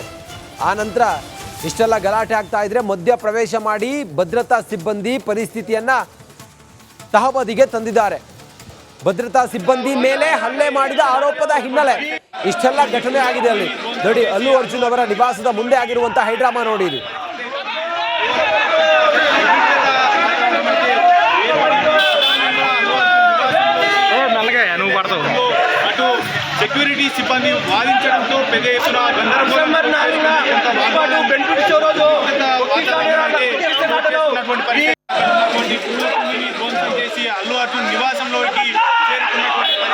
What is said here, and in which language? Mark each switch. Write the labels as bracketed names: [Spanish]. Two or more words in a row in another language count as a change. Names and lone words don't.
[Kannada] ಆ ನಂತರ ಇಷ್ಟೆಲ್ಲ ಗಲಾಟೆ ಆಗ್ತಾ ಇದ್ರೆ ಮಧ್ಯ ಪ್ರವೇಶ ಮಾಡಿ ಭದ್ರತಾ ಸಿಬ್ಬಂದಿ ಪರಿಸ್ಥಿತಿಯನ್ನ ತಹಬದಿಗೆ ತಂದಿದ್ದಾರೆ. ಭದ್ರತಾ ಸಿಬ್ಬಂದಿ ಮೇಲೆ ಹಲ್ಲೆ ಮಾಡಿದ ಆರೋಪದ ಹಿನ್ನೆಲೆ ಇಷ್ಟೆಲ್ಲ ಘಟನೆ ಆಗಿದೆ. ಅಲ್ಲಿ ನೋಡಿ, ಅಲ್ಲು ಅರ್ಜುನ್ ಅವರ ನಿವಾಸದ ಮುಂದೆ ಆಗಿರುವಂತಹ ಹೈಡ್ರಾಮಾ ನೋಡಿ. ಇದು [Telugu] అటు సెక్యూరిటీ సిబ్బంది వాదించడంతో పెద్ద ఎత్తున ధ్వంసం చేసి అల్లు అర్జున్ నివాసంలోకి చేరుకున్నటువంటి